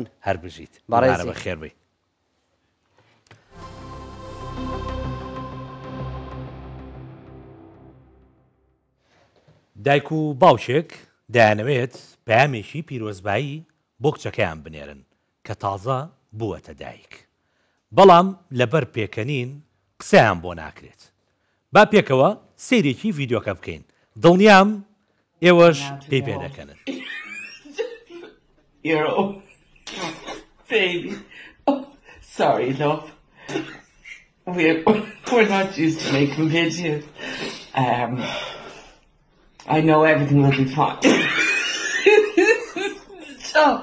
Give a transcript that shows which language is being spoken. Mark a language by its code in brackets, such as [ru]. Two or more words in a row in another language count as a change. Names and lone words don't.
[ckb] هەر بژیت بە خێر بێ دایک و باوشێک دەیانەوێت پەیامێکی پیرۆزبایی بۆ کچەکەیان بنێرن کە تازە بووەتە دایک بەڵام لەبەر پێکەنین قسەیان بۆ ناکرێت با پێکەوە سەیرێکی ڤیددیۆکە بکەین دڵنیام ئێوەش پێی پێ دەکەنن [en] Sorry, love. We're not used to making videos. I know everything will be fine. Stop.